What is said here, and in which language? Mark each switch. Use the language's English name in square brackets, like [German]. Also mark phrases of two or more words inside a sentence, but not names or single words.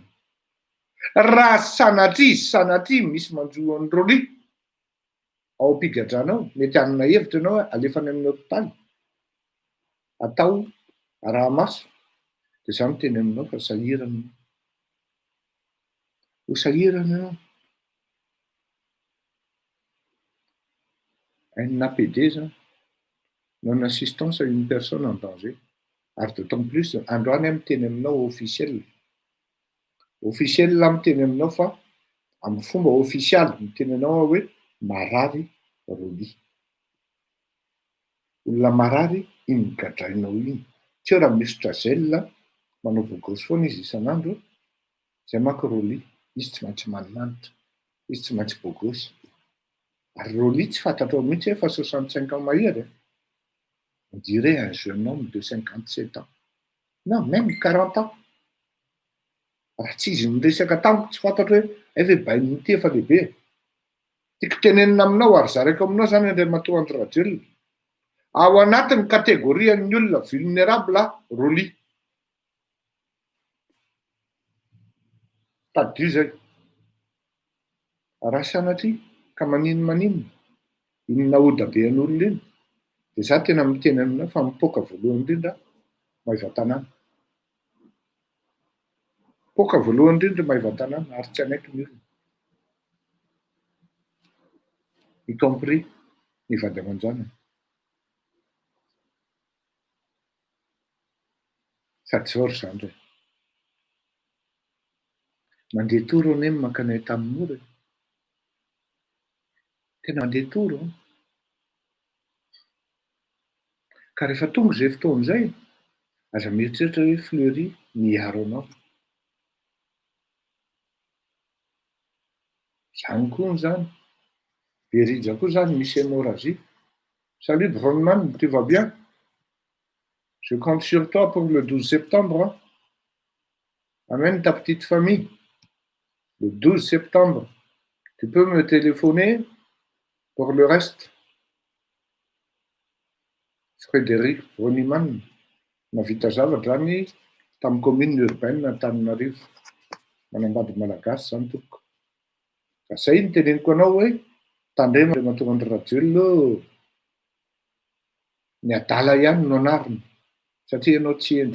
[Malagasy] Raha sanatria misy manjoa an'i Roly ao am-pigadranao, mety hanana hevitra ianao alefany amin'ny hôpitaly, atao arahamaso, dia izaho miteny aminao fa sahirana. Ho sahirana ianao. [French] Un APD [Malagasy] zany, [French] non assistance à une personne en danger. [Malagasy] Ary [French] d'autant plus [Malagasy] androany aho miteny aminao officiel. Officiel miteny aminao fa amin'ny fomba officialy miteny anao hoe marary Roly. Olona marary iny gadrainao iny. Tsy eo raha misotra gel manao bogosy foana izy isan'andro, izay manko Roly, izy tsy maintsy manimanitra, izy tsy maintsy bogosy. Ary Roly tsy fantatrao mihitsy fa 65 ans mahery. [French] On dirait un jeune homme de 57 ans. Non, même 40 ans. [Malagasy] Raha tsy izy miresaka tamiko tsy fantatro hoe ve bainy mity efa lehibe. Tiako tenenina aminao ary zaraiko aminao zany Andriamatoa Andry. Ao anatin'ny kategorian'ny olona vulnérable Roly. Tadio zay. Raha sanatria ka maninona inona odabe an'olona iny, dia izaho tena miteny aminao fa mipoaka voalohany indrindra Maivan-tanàna. Poaka voalohany indrindra Maivan-tanàna ary tsy anaiky ny olona. [French] Y compris [Malagasy] ny vady aman-janany. Sady zao ry zany re. Mandeha toro anie mankanay tamin'ny mora. Tena mandeha toro. Ka rehefa tonga izay fotoana izay, aza mieritreritra hoe Fleury miaro anao. Izany koa zany. Berija koa zany misy hémorragie. [French] Salut Bronman, tu vas bien? Je compte sur toi pour le 12 septembre. Hein? Amène ta petite famille. Le 12 septembre. Tu peux me téléphoner pour le reste? [Malagasy] Frédéric Broniman, navita zavatra zany tamin'ny [French] commune urbaine [Malagasy] Antananarivo. Manambady malagasy zany tompoko. Zay ny teneniko anao hoe tandremo Andriamatoa Andry Rajoelina ny adala ihany no anariny satria ianao tsy endry.